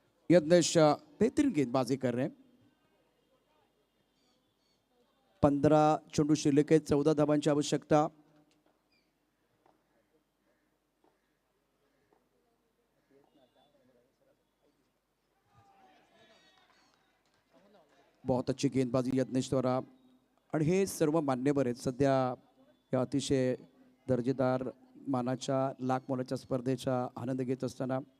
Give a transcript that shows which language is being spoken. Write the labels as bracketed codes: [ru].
[hi] यज्ञेश बेहतरीन गेंदबाजी कर रहे हैं. [mr] 15 चेंडू शिल्लक आहेत, 14 धाबांची आवश्यकता. [hi] बहुत अच्छी गेंदबाजी यज्ञेश द्वारा. [mr] आणि हे सर्व मान्यवर आहेत सध्या या अतिशय दर्जेदार मानाच्या लाख मोलाच्या स्पर्धेचा आनंद घेत असताना.